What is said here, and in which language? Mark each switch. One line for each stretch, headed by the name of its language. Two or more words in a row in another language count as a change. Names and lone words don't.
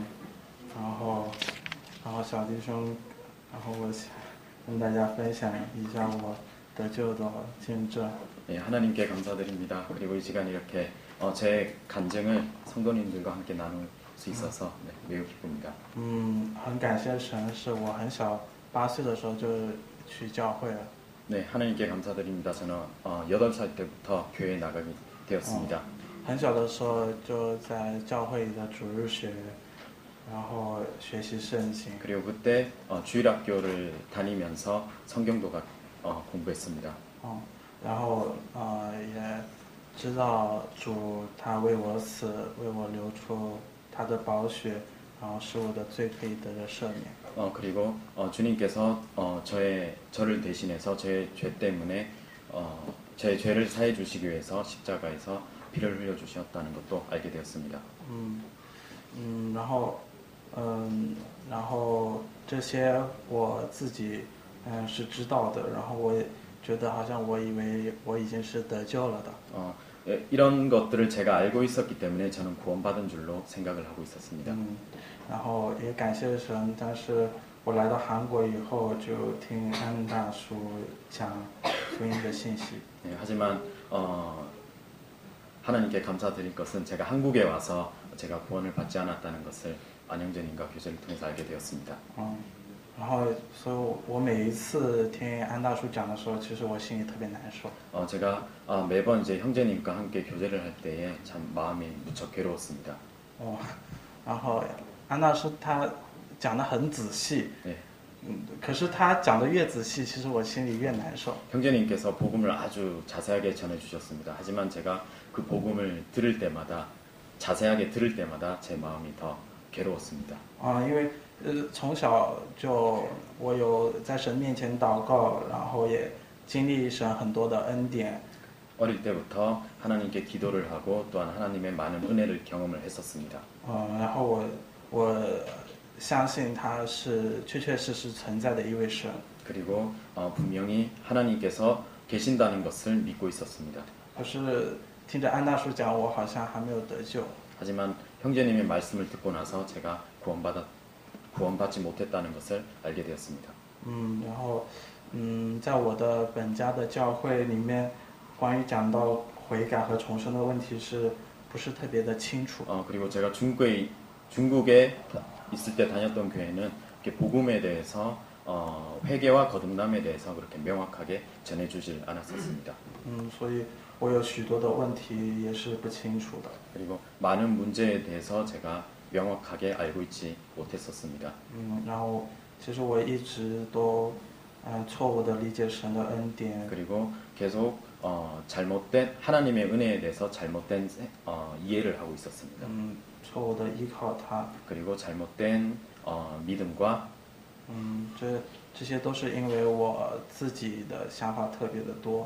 Chinese: 然后小弟兄，然后我想跟大家分享一下我得救的见证。
Korean: 네, 하나님께 감사드립니다. 그리고 이 시간 이렇게 제 간증을 성도님들과 함께 나눌 수 있어서 매우 기쁩니다.
Chinese: 很感谢神，是我很小8岁的时候就去教会了。
Korean: 네, 하나님께 감사드립니다. 저는 8살 때부터 교회에 나가게 되었습니다.
Chinese: 很小的时候就在教会里的主日学，然后学习圣经。
Korean: 그리고 그때 주일학교를 다니면서 성경도 공부했습니다.
Chinese: 然后也知道主他为我死，为我流出他的宝血，然后使我的罪可以得着赦免。
Korean: 그리고 주님께서 저를 대신해서 제 죄 때문에 제 죄를 사해 주시기 위해서 십자가에서 피를 흘려 주셨다는 것도 알게 되었습니다.
Chinese: 然后这些我自己是知道的，然后我也觉得好像我以为我已经是得救了的。
Korean: 이런 것들을 제가 알고 있었기 때문에 저는 구원받은 줄로 생각을 하고 있었습니다.
Chinese: 然后也感谢神，但是我来到韩国以后就听安大叔讲福音的信息。
Korean: 네, 하지만 하나님께 감사드릴 것은 제가 한국에 와서 제가 구원을 받지 않았다는 것을 안영재님과 교제를 통해서 알게 되었습니다.
Chinese: 然后所以我每一次听安大叔讲的时候，其实我心里特别难受。
Korean: 제가 매번 이제 형제님과 함께 교제를 할 때에 참 마음이 무척 괴로웠습니다.
Chinese: 然后安大叔他讲得很仔细，
Korean: 네.
Chinese: 可是他讲得越仔细，其实我心里越难受。
Korean: 형제님께서 복음을 아주 자세하게 전해주셨습니다. 하지만 제가 그 복음을 들을 때마다 자세하게 들을 때마다 제 마음이 더 괴로웠습니다.
Chinese: 因为从小就我有在神面前祷告，然后也经历神很多的恩典。
Korean: 어릴 때부터 하나님께 기도를 하고 또한 하나님의 많은 은혜를 경험을 했었습니다.
Chinese: 然后我相信他是确确实实存在的一位神。
Korean: 그리고 분명히 하나님께서 계신다는 것을 믿고 있었습니다.
Chinese: 可是听着安大叔讲，我好像还没有得救。
Korean: 하지만 형제님의 말씀을 듣고 나서 제가 구원받지 못했다는 것을 알게 되었습니다.
Chinese: 然后在我的本家的教会里面，关于讲到悔改和重生的问题是不是特别的清楚？
Korean: 그리고 제가 중국에 있을 때 다녔던 교회는 이렇게 복음에 대해서 회개와 거듭남에 대해서 그렇게 명확하게 전해주질 않았었습니다.
Chinese: 所以我有许多的问题也是不清楚的。
Korean: 그리고 많은 문제에 대해서 제가 명확하게 알고 있지 못했었습니다.
Chinese: 然后其实我一直都错误的理解神的恩典，
Korean: 그리고 계속 잘못된 하나님의 은혜에 대해서 잘못된 이해를 하고 있었습니다.
Chinese: 错误的依靠他。
Korean: 그리고 잘못된 믿음과
Chinese: 这些都是因为我自己的想法特别的多。